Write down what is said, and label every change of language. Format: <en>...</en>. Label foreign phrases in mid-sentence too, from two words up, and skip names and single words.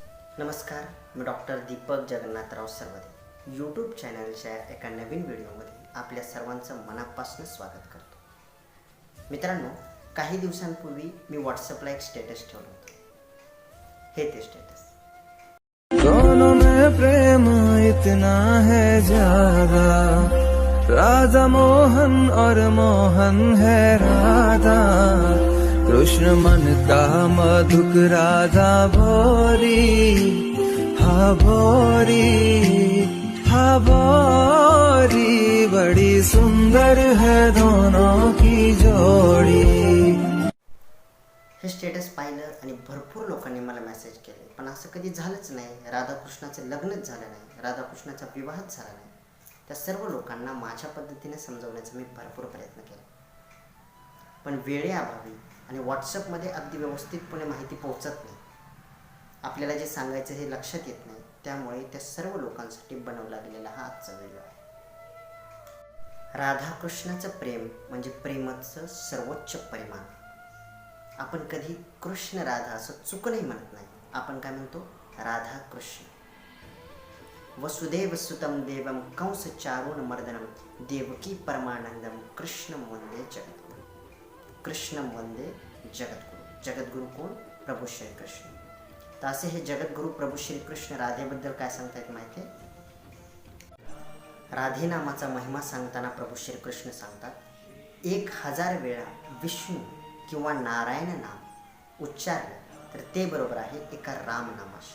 <mr>नमस्कार, मी डॉक्टर दीपक जगन्नाथराव सरवदे यूट्यूब चॅनलच्या एका नवीन व्हिडिओमध्ये आपल्या सर्वांचं मनापासून स्वागत करतो. मित्रांनो, काही दिवसांपूर्वी मी व्हॉट्सअपला एक स्टेटस ठेवलं होतं. हे ते स्टेटस.</mr> <hi>दोनों में प्रेम इतना है ज्यादा, राधा मोहन और मोहन है राधा, कृष्ण मन का मधुक राधा भोरी, हा भोरी, हा भोरी, बड़ी सुंदर है दोनों की जोड़ी.</hi> <mr>हे स्टेटस पाहिलं आणि भरपूर लोकांनी मला मेसेज केले, पण असं कधी झालंच नाही. राधाकृष्णाचं लग्नच झालं नाही, राधाकृष्णाचा विवाहच झाला नाही. त्या सर्व लोकांना माझ्या पद्धतीने समजवण्याचा मी भरपूर प्रयत्न केला, पण वेळेअभावी आणि व्हॉट्सअपमध्ये अगदी व्यवस्थितपणे माहिती पोहोचत नाही. आपल्याला जे सांगायचं हे लक्षात येत नाही. त्यामुळे त्या सर्व लोकांसाठी बनवला गेलेला हा आजचा व्हिडिओ आहे. राधाकृष्णाचं प्रेम म्हणजे प्रेमाचं सर्वोच्च परिमाण. आपण कधी कृष्ण राधा असं चुकूनही म्हणत नाही. आपण काय म्हणतो? राधा कृष्ण.</mr> <sa>वसुदेव सुतम देवम कंस चारुण मर्दनम देवकी परमानंदम कृष्णम वंदे जगद्गुरु. कृष्णम वंदे जगद्गुरु.</sa> <mr>जगद्गुरु कोण? प्रभू श्रीकृष्ण. तर असे हे जगद्गुरु प्रभू श्रीकृष्ण राधेबद्दल काय सांगतायत माहिती आहे? राधे नामाचा महिमा सांगताना प्रभू श्रीकृष्ण सांगतात, 1000 वेळा विष्णू किंवा नारायण नाम उच्चारलं तर ते बरोबर आहे एका राम नामाशी.</mr>